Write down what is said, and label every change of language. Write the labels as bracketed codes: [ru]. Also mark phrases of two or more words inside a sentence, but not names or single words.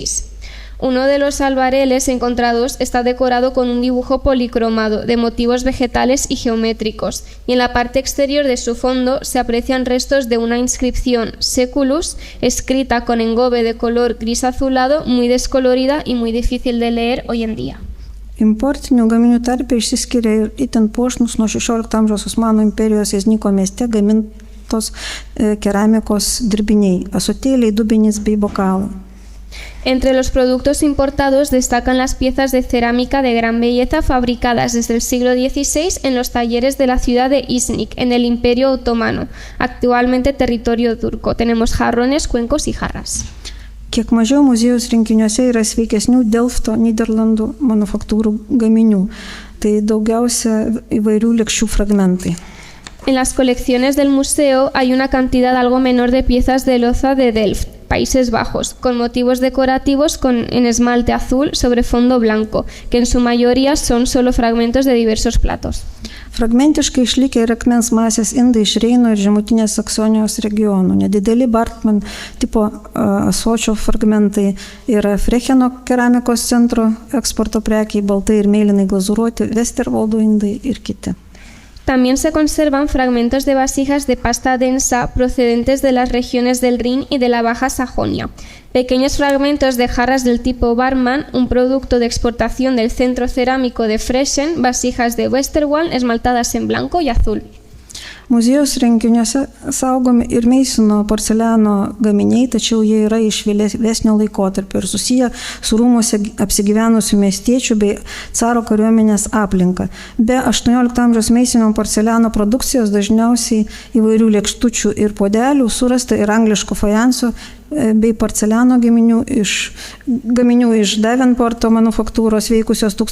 [es] Uno de los albareles encontrados está decorado con un dibujo policromado de motivos vegetales y geométricos, y en la parte exterior de su fondo se aprecian restos de una inscripción Seculus, escrita con engobe de color gris azulado, muy descolorida y muy difícil de leer hoy en día. [lt] Importinių gaminių tarpe išsiskiria ir itin puošnus nuo 16 amžiaus Osmanų imperijos Jezniko mieste gamintos keramikos dirbiniai, ąsotėliai, dubenys bei bokalai. [es] Entre los productos importados destacan las piezas de cerámica de gran belleza fabricadas desde el siglo XVI en los talleres de la ciudad de Iznik, en el Imperio Otomano, actualmente territorio turco. Tenemos jarrones, cuencos y jarras. [lt] Kiek mažiau muziejaus rinkiniuose yra sveikesnių Delfto, Niderlandų manufaktūrų gaminių. Tai daugiausia įvairių lėkščių fragmentai. [es] En las colecciones del museo hay una cantidad algo menor de piezas de loza de Delft, Países Bajos, con motivos decorativos en esmalte azul sobre fondo blanco, que en su mayoría son solo fragmentos de diversos platos. [lt] Fragmentiškai išlikę ir akmens masės indai iš Reino ir Žemutinės Saksonijos regionų. Nedideli Bartman tipo ąsočio fragmentai yra Frecheno keramikos centro eksporto prekiai, baltai ir mėlynai glazūruoti Westerwoldo indai ir kiti. [es] También se conservan fragmentos de vasijas de pasta densa procedentes de las regiones del Rin y de la Baja Sajonia. Pequeños fragmentos de jarras del tipo Barman, un producto de exportación del centro cerámico de Frechen, vasijas de Westerwald esmaltadas en blanco y azul. [lt] Muziejaus rinkiniuose saugomi ir Meisino porceliano gaminiai, tačiau jie yra iš vėlesnio laikotarpio ir susiję su rūmuose apsigyvenusių miestiečių bei caro kariuomenės aplinka. Be 18 amžiaus Meisino porceliano produkcijos dažniausiai įvairių lėkštučių ir puodelių surasta ir angliško fajanso bei porceliano gaminių iš Davenporto manufaktūros veikusios